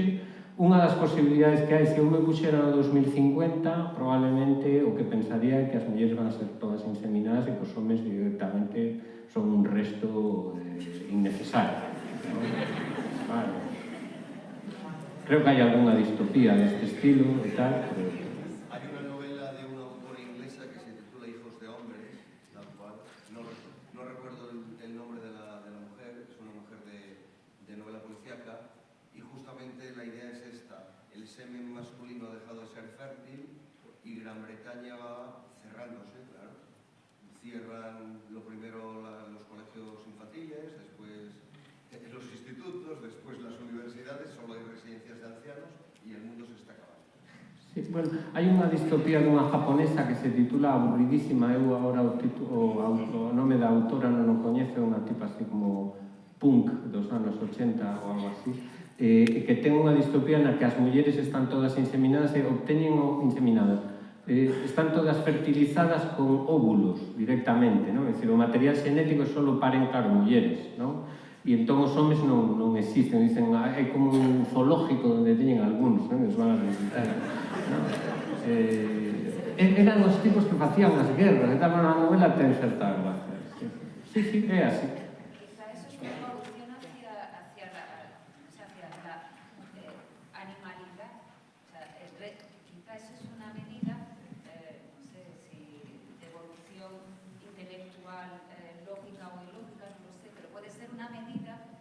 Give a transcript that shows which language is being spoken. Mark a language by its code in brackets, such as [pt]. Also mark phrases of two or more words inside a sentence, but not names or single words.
[gl] Unha das posibilidades que hai, se eu me puxera no 2050, probablemente o que pensaría é que as mulleres van a ser todas inseminadas e que os homes directamente son un resto innecesario, non? Vale. Creo que hai algunha distopía deste estilo e tal, pero... [es] Hay una novela de una autora inglesa que se titula Hijos de Hombres, tal cual. No recuerdo el nombre de la mujer, es una mujer de novela policíaca, y justamente la idea es esta: el semen masculino ha dejado de ser fértil y Gran Bretaña va cerrándose, claro. Cierran lo primero los colegios infantiles, después los institutos, después las universidades, solo hay residencias de ancianos y el mundo se está acabando. [gl] Sí, bueno, hai unha distopía dunha japonesa que se titula Aburridísima. Eu agora o nome da autora non o coñezo, é unha tipa así como punk dos anos 80 ou algo así, que ten unha distopía na que as mulleres están todas inseminadas e obteñen inseminadas. Están todas fertilizadas con óvulos directamente, non? É dicir, o material xenético é solo paren, claro, mulleres, non? E entón os homes non existen, dicen, é como un zoológico onde teñen algúns, non? Os van a visitar, non? Eran os tipos que facían as guerras, estaban na novela, ten certa gracia. Sí, é así. [es] Quizá eso es una evolución hacia la animalidad. O sea, quizá eso es una medida, no sé si de evolución intelectual, lógica o ilógica, no lo sé, pero puede ser una medida